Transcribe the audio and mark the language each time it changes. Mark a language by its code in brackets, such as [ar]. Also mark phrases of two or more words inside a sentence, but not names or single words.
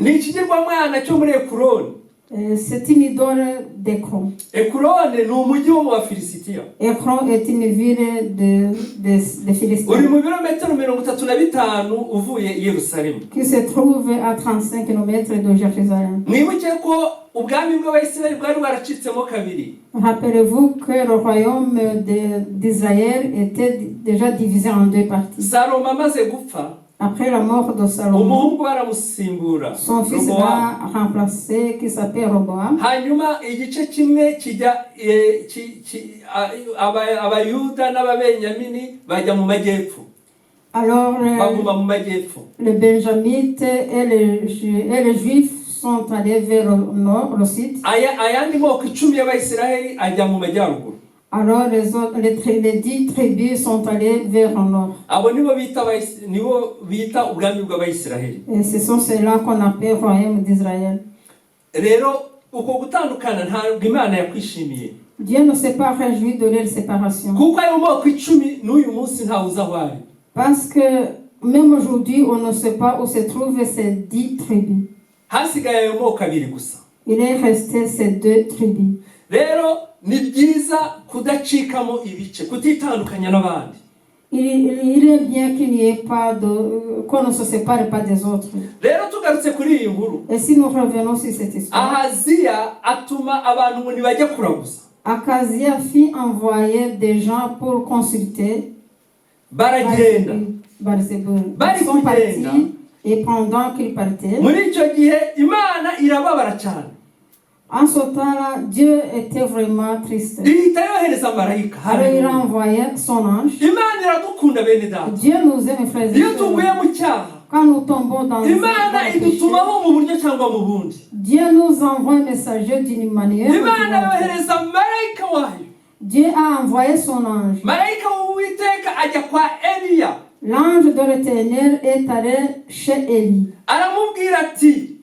[rw] Ni ikigirwamana cyo muri Ekuroni. [fr] C'est une idole d'Ekron. [rw] Ekuroni ni umujyi wo mu Bafilisitiya. [fr] Ekron est une ville de Philistins. [rw] Uri mu birometero 35 uvuye i Yerusalemu. [fr] Qui se trouve à 35 km de Jérusalem. [rw] Mwibuke ko ubwami bw'Abayisiraheli bwari bwaracitsemo kabiri. [fr] Rappelez-vous que le royaume d'Israël était déjà divisé en 2 parties. [rw] Salomo amaze gupfa, [fr] après la mort de Salomon, [rw] umuhungu baramusimbura, [fr] son fils l'a remplacé qui s'appelle Roboam. [rw] Hanyuma igice kimwe kijya Abayuda n'Ababenyamini bajya mu majyepfo. [fr] Alors les Benjamites et les Juifs sont allés vers le nord, le sud. [rw] Ayandi moko 10 y'Abayisiraheli ajya mu majyaruguru. [fr] Alors les 10 tribus sont allées vers le nord. [rw] Abo nibo bita ubwami bw'Abayisiraheli. [fr] Et ce sont ceux-là qu'on appelle royaume d'Israël. [rw] Rero uko gutandukana ntabwo Imana yakwishimiye. [fr] Dieu ne s'est pas réjoui de leur séparation. [rw] Kuko ayo moko 10 n'uyu munsi ntawuza aho ari. [fr] Parce que même aujourd'hui on ne sait pas où se trouvent ces 10 tribus. [rw] Hasigaye ayo moko abiri gusa. [fr] Il est resté ces 2 tribus. [rw] Rero ni byiza kudacikamo ibice, kutitandukanya n'abandi. [fr] Il est bien qu'il n'y ait pas qu'on ne se sépare pas des autres. [rw] Rero tugarutse kuri iyi nkuru. [fr] Et si nous revenons sur cette histoire. [rw] Ahaziya atuma abantu ngo nibajye kuraguza. [fr] Akazia fit envoyer des gens pour consulter [rw] baragenda. [fr] Barzébul. [rw] Bari [fr] Ils sont [rw] kugenda. [fr] partis et pendant qu'ils partaient, [rw] Muri icyo gihe imana irababara cyane, [fr] en ce temps-là, Dieu était vraiment triste. [rw] ihita yohereza marayika. [fr] Alors il a [rw] Haleluya. [fr] envoyé son ange. [rw] Imana iradukunda bene data. [fr] Dieu nous aime, frères et [rw] Iyo [fr] sœurs. [rw] tuguye mu cyaha, [fr] Quand nous tombons dans le [rw] imana [fr] péché, [rw] idutumaho mu buryo cyangwa mu bundi. [fr] Dieu nous envoie un messager d'une manière. ou d'une [rw] Imana [fr] autre. [rw] yohereza marayika wayo. [fr] Dieu a envoyé son ange. [rw] Marayika w'Uwiteka ajya kwa Eliya, [fr] L'ange de l'Éternel est allé chez Élie. [rw] aramubwira ati,